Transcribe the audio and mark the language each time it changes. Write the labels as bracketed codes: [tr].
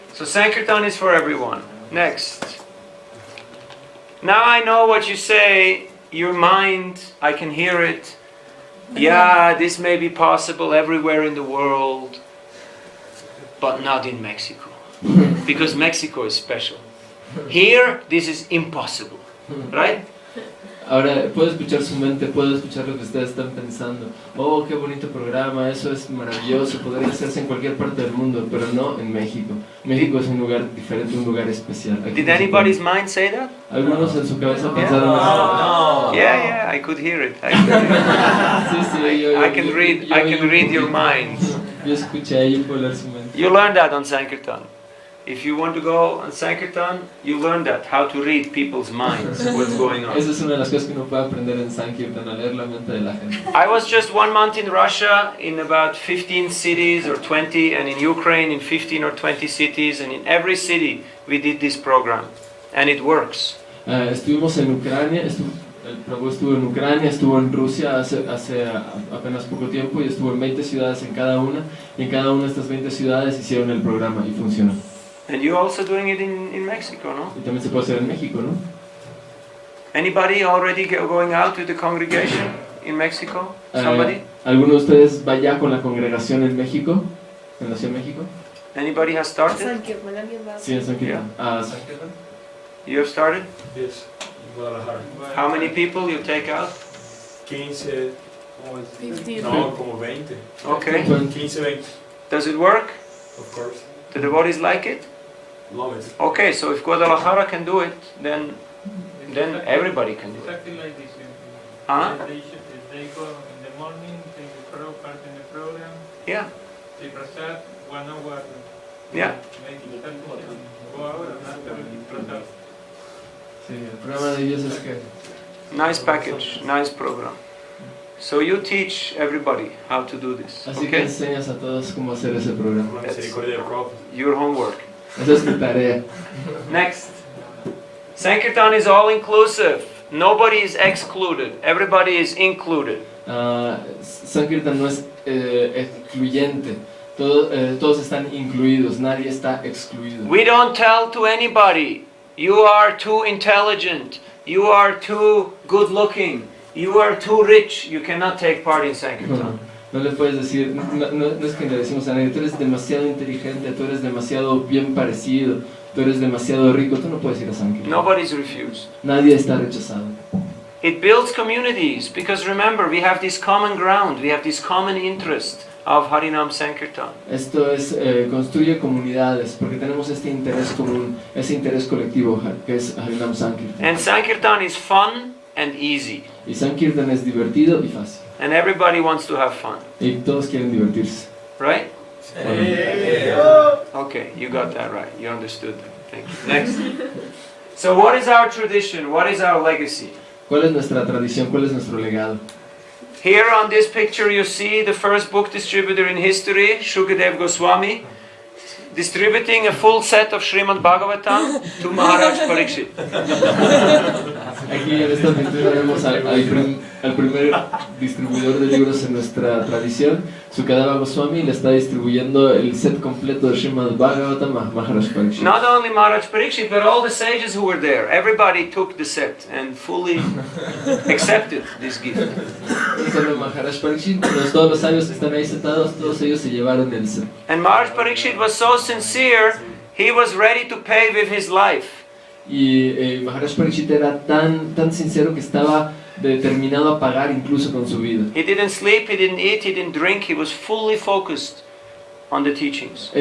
[en] So Sankirtan is for everyone. Next. Now I know what you say. Your mind, I can hear it. Yeah, this may be possible everywhere in the world, but not in Mexico. Because Mexico is special. Here, this is impossible. Right? [es] Ahora puedo escuchar su mente, puedo escuchar lo que ustedes están pensando. Oh, qué bonito programa, eso es maravilloso, podría hacerse en cualquier parte del mundo, pero no en México. México es un lugar diferente, un lugar especial. Aquí [en] Did [es] no se [en] anybody's [es] puede. [en] mind say that? [es] Algunos en su cabeza [en] Yeah. [es] pensaron eso. [en] Yeah, I could hear it. I could hear [es] Sí, sí, yo [en] I can read. [es] yo [en] I [es] oí [en] can [es] un [en] read your [es] poquito. [en] minds. [es] Yo escuché, yo puedo leer su mente. [en] You learn that on Sankirtan. If you want to go on Sankirtan, you learn that, how to read people's minds, what's going on. [es] Esa es una de las cosas que uno puede aprender en Sankirtan, a leer la mente de la gente. [en] I was just 1 month in Russia, in about 15 cities or 20, and in Ukraine in 15 or 20 cities, and in every city we did this program, and it works. [es] Estuvimos en Ucrania, el Prabhu estuvo en Ucrania, estuvo en Rusia hace apenas poco tiempo y estuvo en 20 ciudades en cada una, y en cada una de estas 20 ciudades hicieron el programa y funcionó. [en] And you're also doing it in Mexico, no? [es] Y también se puede hacer en México, ¿no? [en] Anybody already going out with the congregation in Mexico? Somebody? [es] ¿Alguno de ustedes va ya con la congregación en México? ¿En la Ciudad de México? [en] Anybody has started? [es] Sankirtan, ¿alguien va? Sí, en Sankirtan. ¿Sankirtan? [en] You have started? [es] Yes, en Guadalajara. [en] How many people you take out? [es] 15, [en] 15. [es] no, como 20. [en] Okay. 15, 20, Does it work? of course. The devotees like it? Love it. Okay, so if Guadalajara can do it, then everybody can do it. Exactly like this. Huh? They go in the morning, take the part in the program, Yeah. they prasad 1 hour. Yeah. Meditation, go out and after prasad. [es] Sí, el programa de ellos es que... [en] Nice package, nice program. So you teach everybody how to do this. [es] Así que [en] Okay? [es] enseñas a todos cómo hacer ese programa. Por la misericordia del Prabhupada. [en] Your homework. [es] Esa es tu tarea. [en] Next. Sankirtan is all inclusive. Nobody is excluded. Everybody is included. [es] Sankirtan no es excluyente. Todos están incluidos, nadie está excluido. [en] We don't tell to anybody, you are too intelligent, you are too good looking, you are too rich, you cannot take part in Sankirtan. [es] No le puedes decir, no es que le decimos a nadie, tú eres demasiado inteligente, tú eres demasiado bien parecido, tú eres demasiado rico, tú no puedes ir a Sankirtan. [en] Nobody's refused. [es] Nadie está rechazado. [en] It builds communities, because remember, we have this common ground, we have this common interest of Harinam Sankirtan. [es] Esto es, construye comunidades, porque tenemos este interés común, ese interés colectivo, que es Harinam Sankirtan. [en] And Sankirtan is fun and easy. [es] Y Sankirtan es divertido y fácil. [en] And everybody wants to have fun, [es] Y todos quieren divertirse. [en] right? Okay, you got that right. You understood that. Thank you. Next. So what is our tradition? What is our legacy? [es] ¿Cuál es nuestra tradición? ¿Cuál es nuestro legado? [en] Here on this picture you see the first book distributor in history, Shukadev Goswami, distributing a full set of Srimad Bhagavatam to Maharaj Parikshit. [es] Aquí en esta pintura vemos al primer distribuidor de libros en nuestra tradición, Sukadeva Goswami, le está distribuyendo el set completo de Srimad Bhagavatam a Maharaj Parikshit. [en] Not only Maharaj Parikshit, but all the sages who were there. Everybody took the set and fully accepted this gift. [es] No solo Maharaj Parikshit, todos los sabios que están ahí sentados, todos ellos se llevaron el set. [en] And Maharaj Parikshit was so sincere, he was ready to pay with his life. [es] Y Maharaj Parikshit era tan sincero que estaba determinado a pagar incluso con su vida. [en] He didn't sleep, he didn't eat, he didn't drink, he was fully focused on the teachings.